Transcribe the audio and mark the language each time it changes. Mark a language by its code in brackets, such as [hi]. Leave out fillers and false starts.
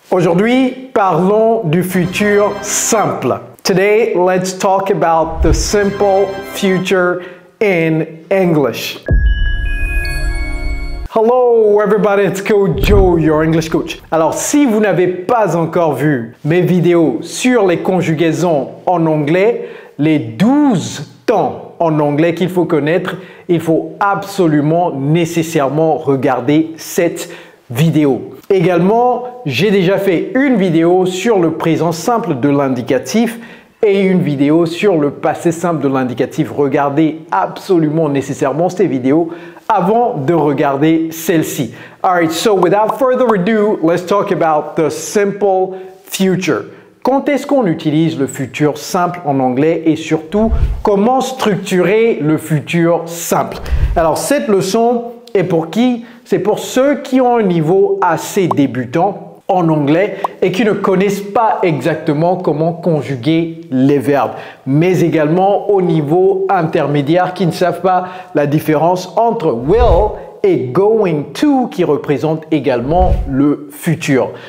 [fr] Aujourd'hui, parlons du futur simple. [en] Today, let's talk about the simple future in English. Hello everybody, it's Coach Joe, your English coach. [fr] Alors, si vous n'avez pas encore vu mes vidéos sur les conjugaisons en anglais, les 12 temps en anglais qu'il faut connaître, il faut absolument, nécessairement regarder cette vidéo. Également, j'ai déjà fait une vidéo sur le présent simple de l'indicatif et une vidéo sur le passé simple de l'indicatif. Regardez absolument nécessairement ces vidéos avant de regarder celle-ci. [en] Alright, so without further ado, let's talk about the simple future. [fr] Quand est-ce qu'on utilise le futur simple en anglais et surtout, comment structurer le futur simple? Alors, cette leçon est pour qui? C'est pour ceux qui ont un niveau assez débutant en anglais et qui ne connaissent pas exactement comment conjuguer les verbes, mais également au niveau intermédiaire qui ne savent pas la différence entre will et going to qui représentent également le futur.